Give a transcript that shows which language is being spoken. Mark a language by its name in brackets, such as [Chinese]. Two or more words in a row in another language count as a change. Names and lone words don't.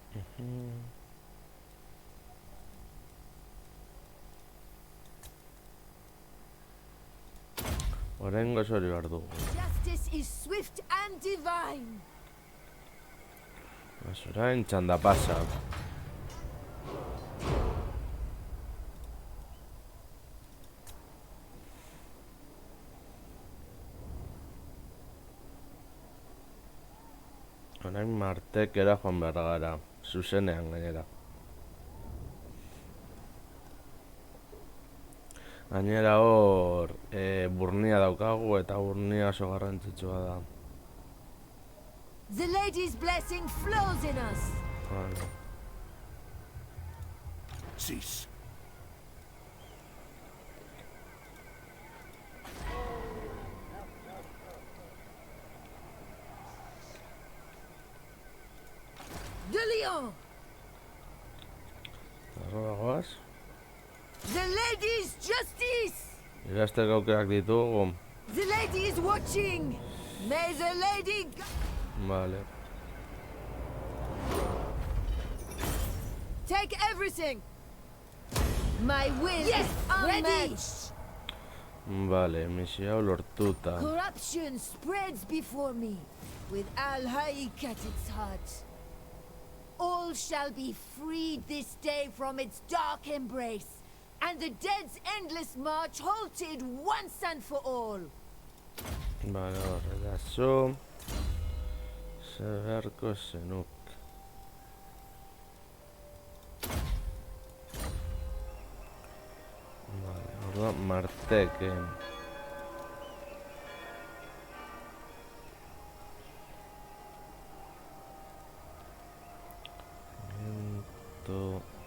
[Basque] Oraingo hori behar dugu. [English] Justice is swift and divine. [Basque] Orain txanda pasa. Orain Martekera joan behar gara. Zuzenean gainera. Gainera hor burnia daukagu eta burnia oso garrantzitsua da. [English] The lady's blessing flows in us. [Basque] Vale. [English] Cease. De Leon! [Basque] Arroba goaz. [English] The lady's justice! [Basque] Irazteko aukerak ditugu. [English] The lady is watching! May the lady... [Basque] Vale. [English] Take everything! My will is unmatched! [Basque] Vale, misio hau lortuta. [English] Corruption spreads before me, with Al-Haik at its heart. All shall be freed this day from its dark embrace, and the dead's endless march halted once and for all. [Basque] Vale, horrela Zeharko zenuk. Vale, orduan Marteken. Ento...